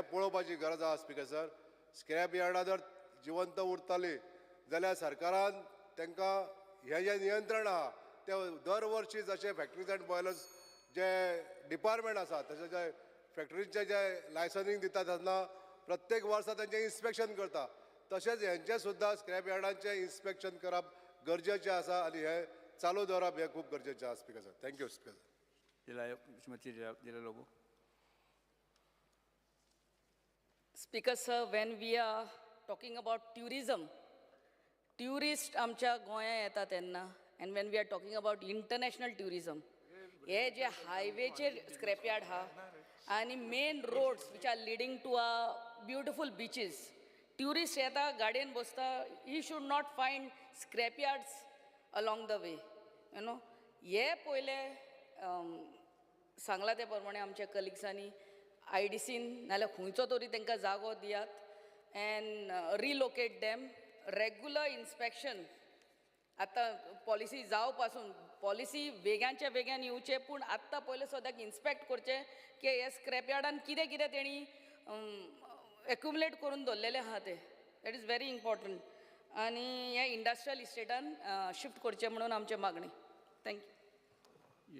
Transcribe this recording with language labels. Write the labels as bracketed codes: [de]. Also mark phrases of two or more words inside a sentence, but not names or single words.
[kok] पळोवपाची गरज आहा स्पीकर सर स्क्रॅप यार्डां जर जिवंत उरताली जाल्यार सरकारान तांकां हें जें नियंत्रण आहा तें दर वर्शी जशें फॅक्टरीज अँड बॉयलर्स जे डिपार्टमेंट आसा तशें जे फॅक्टरीचें जे लायसनिंग दिता तेन्ना प्रत्येक वर्सा तेंचें इन्स्पेक्शन करता तशेंच हेंचें सुद्दां स्क्रॅप यार्डांचें इन्स्पेक्शन करप गरजेचें आसा आनी हें चालू दवरप हें खूब गरजेचें आसा स्पीकर सर [en] thank you Speaker sir [kok] श्रीमती जिला लोगो [en] Speaker sir, when we are talking about tourism, tourist [kok] आमच्या गोंया येता तेन्ना [en] and when we are talking about international tourism, [kok] हे जे हायवेचेर स्क्रॅप यार्ड हा आणि [en] main roads which are leading to our beautiful beaches, [kok] tourist येता गाडयेन बसता, [en] he should not find scrap yards along the way, you know. [kok] हे पयले सांगला ते प्रमाणे आमच्या कलिग्सांनी IDCन नाल्यार खंयचो तरी तांकां जागो दियात [en] and relocate them regular inspection [kok] आतां पॉलिसी जाव पासून पॉलिसी वेग्यांच्या वेग्यान येवचे पूण आत्तां पयले सद्याक इन्स्पेक्ट करचे की हे स्क्रॅप यार्डान कितें कितें तेणी एक्युमुलेट करून दवरलेले आहा ते [en] that is very important [kok] आनी हे इंडस्ट्रियल इस्टेटान शिफ्ट करचे म्हणून आमची मागणी थँक्यू